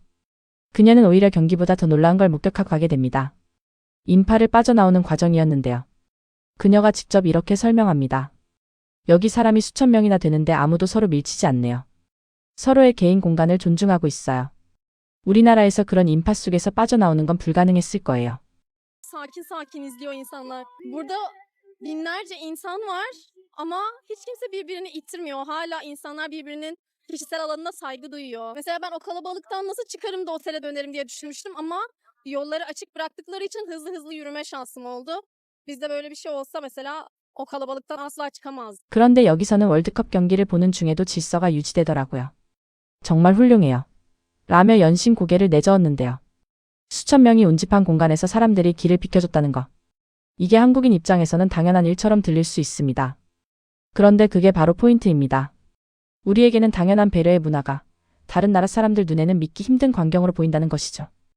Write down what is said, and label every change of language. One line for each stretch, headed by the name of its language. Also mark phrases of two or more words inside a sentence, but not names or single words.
Korean: 그녀는 오히려 경기보다 더 놀라운 걸 목격하고 가게 됩니다. 인파를 빠져나오는 과정이었는데요. 그녀가 직접 이렇게 설명합니다. 여기 사람이 수천 명이나 되는데 아무도 서로 밀치지 않네요. 서로의 개인 공간을 존중하고 있어요. 우리나라에서 그런 인파 속에서 빠져나오는 건 불가능했을 거예요.
Turkish: Sakin sakin izliyor insanlar. Burada binlerce insan var ama hiç kimse birbirini ittirmiyor. Hala insanlar birbirinin kişisel alanına saygı duyuyor. Mesela ben o kalabalıktan nasıl çıkarım da otele dönerim diye düşünmüştüm ama yolları açık bıraktıkları için hızlı hızlı yürüme şansım oldu. Bizde böyle bir şey olsa mesela o kalabalıktan asla çıkamazdım.
Korean: 그런데 여기서는 월드컵 경기를 보는 중에도 질서가 유지되더라고요. 정말 훌륭해요. 라며 연신 고개를 내저었는데요. 수천 명이 운집한 공간에서 사람들이 길을 비켜줬다는 거. 이게 한국인 입장에서는 당연한 일처럼 들릴 수 있습니다. 그런데 그게 바로 포인트입니다. 우리에게는 당연한 배려의 문화가 다른 나라 사람들 눈에는 믿기 힘든 광경으로 보인다는 것이죠.